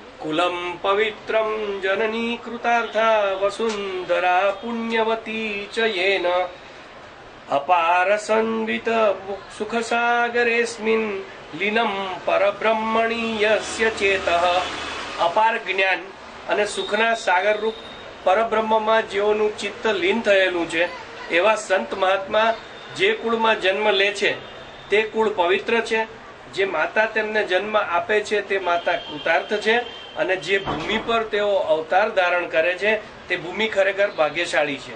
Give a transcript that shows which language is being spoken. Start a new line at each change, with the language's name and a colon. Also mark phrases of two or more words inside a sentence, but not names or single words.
Sanskrit: कुलम पवित्रम जननी कृतार्था वसुंधरा पुण्यवती च येन अपार संवित सुख सागरेस्मिन् लीनम परब्रह्मणि यस्य चेतः।
Gujarati: અપાર જ્ઞાન અને સુખના સાગરરૂપ પરબ્રહ્મમાં જેઓનું ચિત્ત લીન થયેલું છે એવા સંત મહાત્મા જે કુળમાં જન્મ લે છે તે કુળ પવિત્ર છે. જે માતા તેમને જન્મ આપે છે તે માતા કૃતાર્થ છે અને જે ભૂમિ પર તેઓ અવતાર ધારણ કરે છે તે ભૂમિ ખરેખર ભાગ્યશાળી છે.